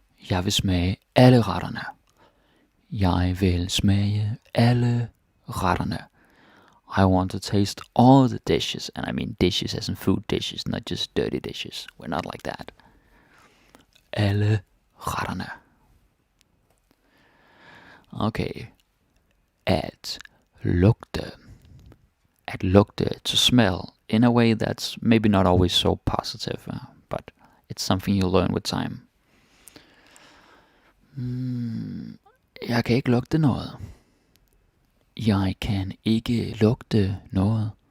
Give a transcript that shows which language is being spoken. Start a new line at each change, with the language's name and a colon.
Danish: Jeg vil smage alle retterne. Jeg vil smage alle retterne.
English: I want to taste all the dishes. And I mean dishes as in food dishes, not just dirty dishes. We're not like that.
Danish: Alle retterne. Okay. At lugte. At lugte,
English: to smell, in a way that's maybe not always so positive, but it's something you learn with time.
Danish: Jeg kan ikke lugte noget. Jeg kan ikke lugte noget.